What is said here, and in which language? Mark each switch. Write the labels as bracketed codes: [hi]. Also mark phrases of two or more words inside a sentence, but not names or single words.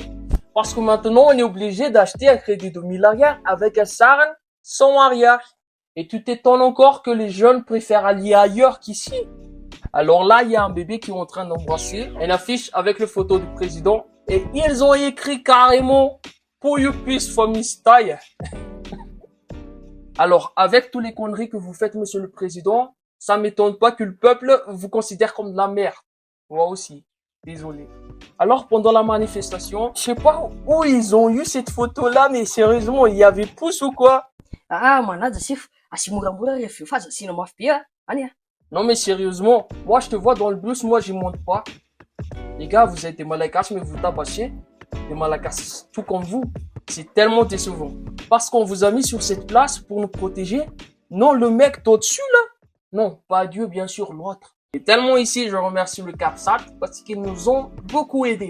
[fr] Parce que maintenant, on est obligé d'acheter un crédit de 1000 milliards avec un SARN sans arrière. Et tu t'étonnes encore que les jeunes préfèrent aller ailleurs qu'ici. Alors là, il y a un bébé qui est en train d'embrasser une affiche avec le photo du président. Et ils ont écrit carrément « Pour you peace for me style ». Alors, avec tous les conneries que vous faites, monsieur le président, ça m'étonne pas que le peuple vous considère comme de la merde. Moi aussi. Désolé. Alors, pendant la manifestation, je sais pas où ils ont eu cette photo-là, mais sérieusement, il y avait pouce ou quoi? [mg] Manaja sif asimura-mura rehefa efa aza asiana mafy be any a. [fr] Non, mais sérieusement, moi, je te vois dans le bus, moi, j'y monte pas. Les gars, vous êtes des malakas, mais vous tabassez. Des malakas, tout comme vous. C'est tellement décevant. Parce qu'on vous a mis sur cette place pour nous protéger. Non, le mec d'au-dessus, là. Non, pas Dieu, bien sûr, l'autre. Et tellement ici, je remercie le CAPSAT parce qu'ils nous ont beaucoup aidés.